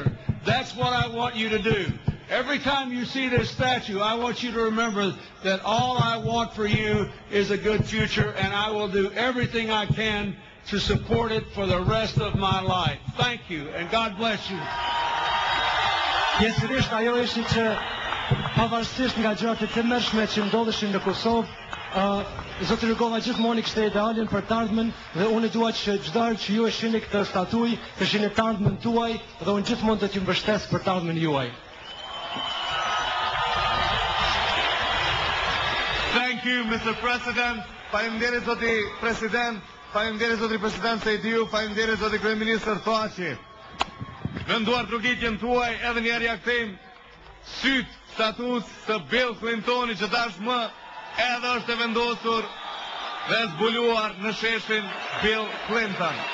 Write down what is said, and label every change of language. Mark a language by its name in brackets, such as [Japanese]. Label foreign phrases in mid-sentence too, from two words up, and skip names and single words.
[English] That's what I want you to do. Every time you see this statue, I want you to remember that all I want for you is a good future, and I will do everything I can to support it for the rest of my life. Thank you, and God bless you. [Albanian] pjesërisht ajo ishte që pavarësisht nga gjërat e tmerrshme që ndodheshin në Kosovë, zoti Rugova gjithmonë kishte idealin për të ardhmen dhe unë dua që çdo herë që ju e shihni këtë statuj, të shihni të ardhmen tuaj dhe unë gjithmonë do t'ju mbështes për të ardhmen juaj. [English] Thank you, Mr. President. [Albanian] Faleminderit zoti president, faleminderit zoti president Sejdiu, faleminderit zoti kryeministër Thaçi. Venduar trokitjen tuaj, edhe njerë ja kthejmë syt status të Bill Clintoni që tashmë edhe është e vendosur dhe zbuluar në sheshin Bill Clinton.